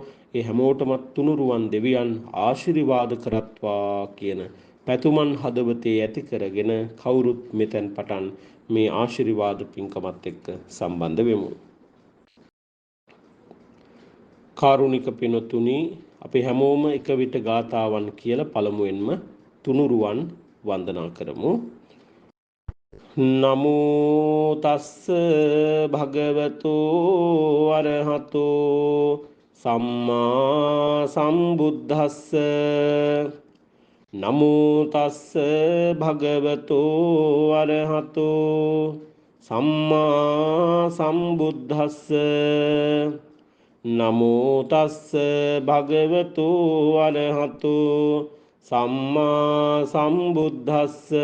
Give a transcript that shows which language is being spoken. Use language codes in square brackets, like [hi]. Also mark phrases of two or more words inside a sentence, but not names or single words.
[si] ඒ හැමෝටම තුනුරුවන් දෙවියන් ආශිර්වාද කරත්වා කියන පැතුමන් හදවතේ ඇති කරගෙන කවුරුත් මෙතෙන් පටන් මේ ආශිර්වාද පින්කමත් එක්ක සම්බන්ධ වෙමු. කාරුණික පිනතුනි අපි හැමෝම එක විට ගාතාවන් කියලා පළමුවෙන්ම තුනුරුවන් වන්දනා කරමු. [pi] නමෝ තස්ස භගවතු අරහතෝ සම්මා සම්බුද්දස්ස නමෝ තස්ස භගවතු අරහතෝ සම්මා සම්බුද්දස්ස නමෝ තස්ස භගවතු අරහතෝ සම්මා සම්බුද්දස්ස